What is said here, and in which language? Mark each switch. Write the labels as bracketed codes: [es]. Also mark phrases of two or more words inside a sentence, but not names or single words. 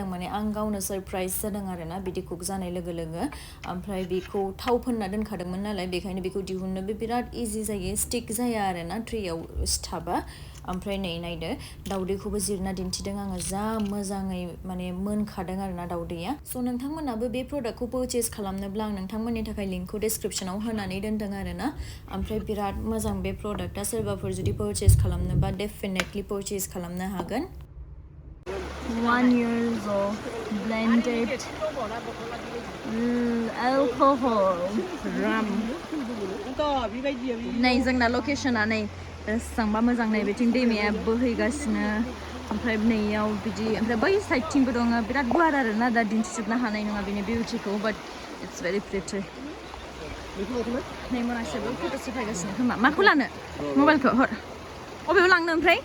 [brx] माने आं गावनो सरप्राइज जादों आरोना बिदि कुक जानाय लोगो लोगो ओमफ्राय बेखौ थाव फोनना दोनखादोंमोन नालाय बेखायनो बेखौ दिहुननोबो बिराद इजि जायो स्टिक जाया आरोना ट्रेयाव सिथाबा ओमफ्राय नै नायदो दाउदैखौबो जिरना दिन्थिदों आङो जा मोजाङै माने मोनखादों आरोना दाउदैया स' नोंथांमोनाबो बे प्रडाक्टखौ पारचेज खालामनोब्ला आं नोंथांमोननि थाखाय लिंकखौ डिसक्रिपसनाव होनानै दोनदों आरोना ओमफ्राय बिराद मोजां बे प्रडाक्टआ सोरबाफोर जुदि पारचेज खालामनोबा [en] definitely purchase [brx] खालामनो हागोन [en] 1 years of blended alcohol rum [brx] नै जोंना लकेसना नै बेसेबांबा मोजां नै बिथिं दैमाया बोहैगासिनो ओमफ्राय नैयाव बिदि ओमफ्राय बै साइडथिंबो दङ बिराद गुवार आरोना दा दिन्थिजोबनो हानाय नङा बिनि बिउटिखौ [en] but it's very pretty [brx] नै मनासेबो फट' सेफायगासिनो खोमा माखौ लानो मबाइलखौ हर अबेयाव लांनो ओमफ्राय